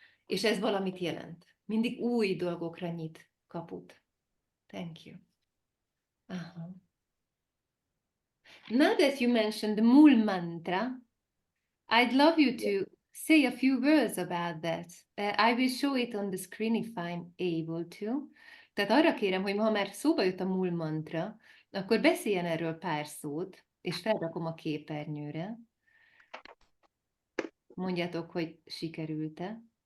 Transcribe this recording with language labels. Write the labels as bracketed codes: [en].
[hu] És ez valamit jelent. Mindig új dolgokra nyit kaput. [en] Thank you. Uh-huh. Now that you mentioned the Mul Mantra, I'd love you to say a few words about that. I will show it on the screen if I'm able to. [hu] Tehát arra kérem, hogy ha már szóba jött a Mul Mantra, akkor beszéljen erről pár szót, és felrakom a képernyőre. Mondjátok, hogy sikerült-e.